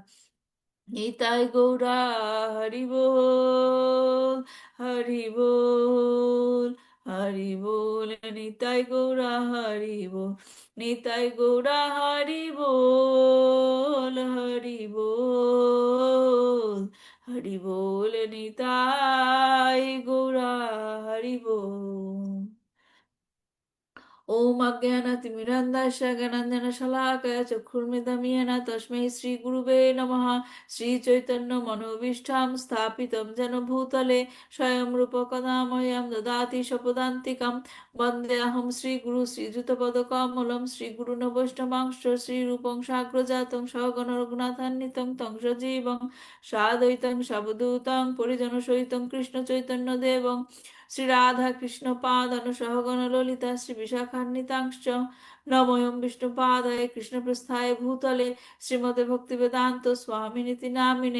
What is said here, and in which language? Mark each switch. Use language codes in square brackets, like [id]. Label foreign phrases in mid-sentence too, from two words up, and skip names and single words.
[bn] নিতাই গৌরা হরি বল, হরি বল, হরি বল, নিতাই গৌরা হরি বল, নিতাই গৌরা হরি বল, হরি বল, হরি বল, নিতাই গৌরা হরি বল। [sa] ओम अज्ञानतिमिरन्धस्य ज्ञानाञ्जनशलाकया चक्षुर्मिलितं येन तस्मै श्रीगुरुवे नमः। श्रीचैतन्यमनोभीष्टं स्थापितं येन भूतले स्वयं रूपकदा मह्यं ददाति स्वपदान्तिकं। वन्देऽहं श्रीगुरु श्रीयुतपदकमलं श्रीगुरुन् वैष्णवांश्च श्रीरूपं साग्रजातं सगण रघुनाथान्वितं तं सजीवं साद्वैतं सावधूतं परिजनसहितं कृष्णचैतन्यदेवं श्री राधा कृष्ण पादन सहगण ललिता श्री विशाखान्वितांश्च नमोऽयं विष्णुपादाय कृष्णप्रस्थाय भूतले श्रीमते भक्तिवेदान्त स्वामिनिति नामिने।